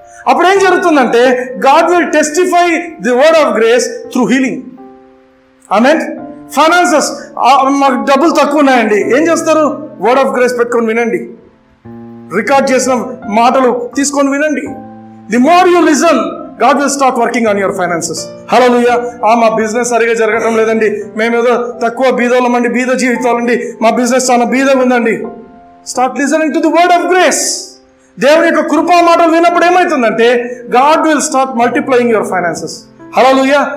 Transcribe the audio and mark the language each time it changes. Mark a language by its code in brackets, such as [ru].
[te] అప్పుడు ఏం జరుగుతుందంటే [en] God will testify the word of grace through healing. Amen. [te] Finances, మాకు డబ్బులు తక్కువ ఉన్నాయండి, ఏం చేస్తారు? వర్డ్ ఆఫ్ గ్రేస్ పెట్టుకొని వినండి, రికార్డ్ చేసిన మాటలు తీసుకొని వినండి. [en] The more you listen, God will start working on your finances. Hallelujah. [te] మా బిజినెస్ సరిగా జరగటం లేదండి, మేమేదో తక్కువ బీదోళ్ళమండి, బీద జీవితాలండి, మా బిజినెస్ చాలా బీదగా ఉందండి. [en] Start listening to the word of grace. [te] దేవుని యొక్క కృపా మాటలు విన్నప్పుడు ఏమవుతుందంటే [en] God will start multiplying your finances. Hallelujah.